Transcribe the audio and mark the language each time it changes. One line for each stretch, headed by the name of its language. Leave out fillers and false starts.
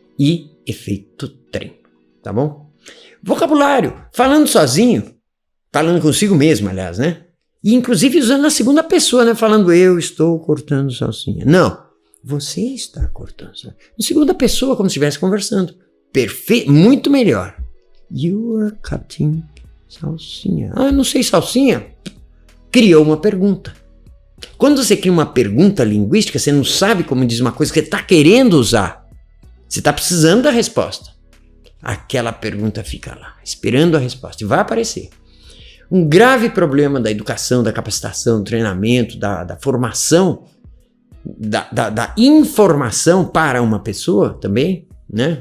Portuguese: E efeito treino, tá bom? Vocabulário, falando sozinho, falando consigo mesmo, aliás, né? E inclusive usando a segunda pessoa, né? Falando eu estou cortando salsinha. Não, você está cortando salsinha. Em segunda pessoa, como se estivesse conversando. Perfeito, muito melhor.
English: You are cutting salsinha.
Portuguese: Ah, não sei salsinha? Criou uma pergunta. Quando você cria uma pergunta linguística, você não sabe como diz uma coisa que você está querendo usar. Você está precisando da resposta. Aquela pergunta fica lá, esperando a resposta. E vai aparecer. Um grave problema da educação, da capacitação, do treinamento, da formação, da informação para uma pessoa também, né?